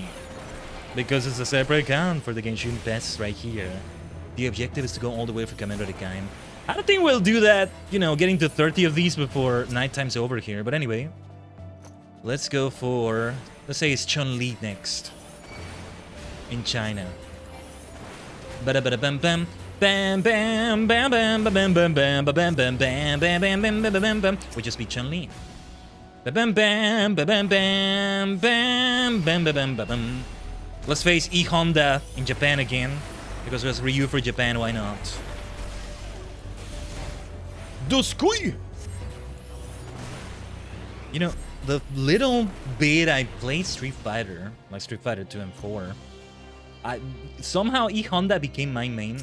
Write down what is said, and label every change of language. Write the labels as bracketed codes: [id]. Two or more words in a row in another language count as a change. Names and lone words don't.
[en] Because it's a separate account for the Genshin Pass right here. The objective is to go all the way for Commander the Game. I don't think we'll do that, you know, getting to 30 of these before nighttime's over here. But anyway, let's go for, let's say it's Chun-Li next. In China. Ba-da-ba-da-bam-bam. Bam bam bam bam bam bam bam bam bam bam bam bam bam bam bam bam bam. We just beat Chun-Li. Bam bam bam bam bam bam bam bam bam bam. Let's face E Honda in Japan again, because there's Ryu for Japan. Why not? Doskui. You know, the little bit I played Street Fighter, like Street Fighter 2 and 4, somehow E Honda became my main.